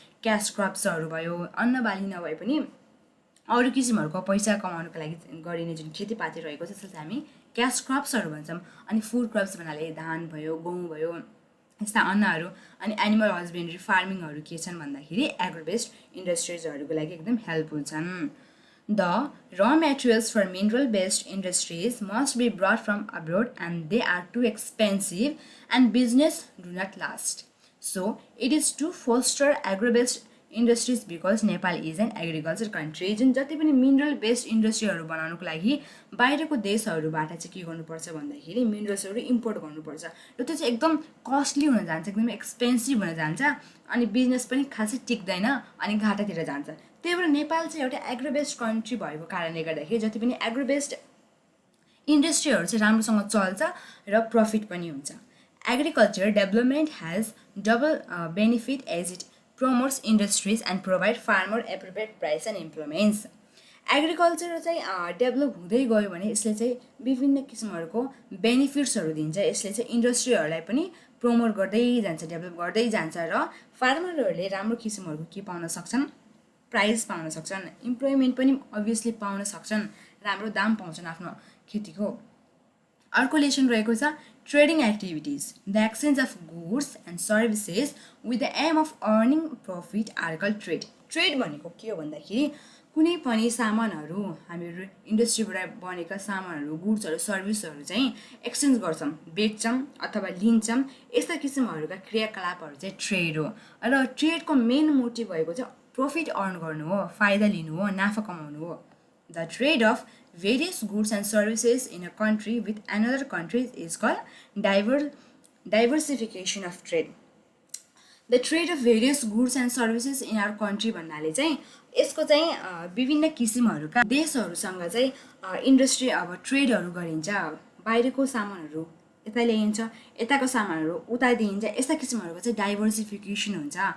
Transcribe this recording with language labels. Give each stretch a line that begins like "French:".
Nepali: Cash क्रप्सहरू भयो अन्नबाली नभए पनि अरू किसिमहरूको पैसा कमाउनको लागि गरिने जुन खेतीपाती रहेको छ त्यसलाई चाहिँ हामी क्यास क्रप्सहरू भन्छौँ. अनि फुड क्रप्स भन्नाले धान भयो गहुँ भयो यस्ता अन्नहरू. अनि एनिमल हस्बेन्ड्री फार्मिङहरू के छन् भन्दाखेरि एग्रोबेस्ड इन्डस्ट्रिजहरूको लागि एकदम हेल्पफुल छन्.
English: The raw materials for mineral-based industries must be brought from abroad and they are too expensive and business do not last. So, it is to foster agro-based industries because Nepal is an agriculture country.
Nepali: जुन जति पनि mineral based इन्डस्ट्रीहरू बनाउनुको लागि बाहिरको देशहरूबाट चाहिँ के गर्नुपर्छ भन्दाखेरि मिनरल्सहरू इम्पोर्ट गर्नुपर्छ र त्यो चाहिँ एकदम कस्टली हुन जान्छ, एकदम एक्सपेन्सिभ हुन जान्छ अनि बिजनेस पनि खासै टिक्दैन अनि घाटातिर जान्छ। त्यही भएर नेपाल चाहिँ एउटा एग्रो बेस्ड कन्ट्री भएको कारणले गर्दाखेरि जति पनि एग्रो बेस्ड इन्डस्ट्रीहरू चाहिँ राम्रोसँग चल्छ र प्रफिट पनि हुन्छ। Agriculture development has double benefit as it
English: promotes industries and provide farmer appropriate price and employments।
Nepali: Agriculture चाहिँ डेभलप हुँदै गयो भने यसले चाहिँ विभिन्न किसिमहरूको बेनिफिट्सहरू दिन्छ। यसले चाहिँ इन्डस्ट्रीहरूलाई पनि प्रमोट गर्दै जान्छ, डेभलप गर्दै जान्छ र फार्मरहरूले राम्रो किसिमहरूको के पाउन सक्छन्, प्राइस पाउन सक्छन्, इम्प्लोइमेन्ट पनि अभियसली पाउन सक्छन्, राम्रो दाम पाउँछन् आफ्नो खेतीको। अर्को लेसन रहेको छ
English: trading activities, the exchange of goods and services with the aim of earning profit are called trade।
Nepali: Trade भनेको के हो भन्दाखेरि कुनै पनि सामानहरू हामीहरू इन्डस्ट्रीबाट बनेका सामानहरू, गुड्सहरू, सर्भिसहरू चाहिँ एक्सचेन्ज गर्छौँ, बेच्छौँ अथवा लिन्छौँ। यस्ता किसिमहरूका क्रियाकलापहरू चाहिँ ट्रेड हो र ट्रेडको मेन मोटिभ भएको चाहिँ प्रफिट अर्न गर्नु हो, फाइदा लिनु हो, नाफा कमाउनु हो।
English: The trade of various goods and services in a country with another country is called diversification of trade। The trade of various goods and services in our country
Nepali: भन्नाले चाहिँ यसको चाहिँ विभिन्न किसिमहरूका देशहरूसँग चाहिँ इन्डस्ट्री अब ट्रेडहरू गरिन्छ। बाहिरको सामानहरू यता ल्याइन्छ, यताको सामानहरू उता दिइन्छ, यस्ता किसिमहरूको चाहिँ डाइभर्सिफिकेसन हुन्छ।